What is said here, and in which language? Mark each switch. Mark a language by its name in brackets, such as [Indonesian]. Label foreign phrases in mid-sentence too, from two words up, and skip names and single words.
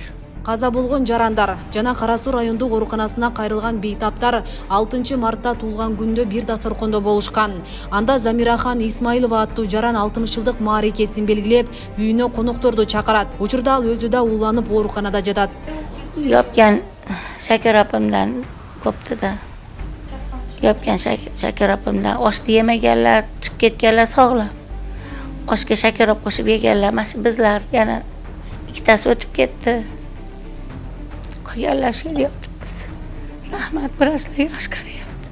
[Kyrgyz] Каза болгон жарандар жана Кара Суу райондук ооруканасына кайрылган бейтаптар 6 мартта туулган күндө бир дасторкондо болушкан. Анда Замирахан Исмаилова аттуу жаран 60 жылдык маарекесин белгилеп, үйүнө конокторду чакырат. Учурда ал өзү да ууланып ооруканада жатат. [Uzbek] Yopgan Shakar opamdan bo'pti da. Yopgan Shakar opamdan oshni yemaganlar, chiqib ketganlar sog'lam. Oshga shakar olib qo'shib yeganlar, mana shu bizlar yana ikkitasi o'tib ketdi. Qolganlar shu yerda yotibmiz. Rahmat, vrachlar yaxshi qarayapti.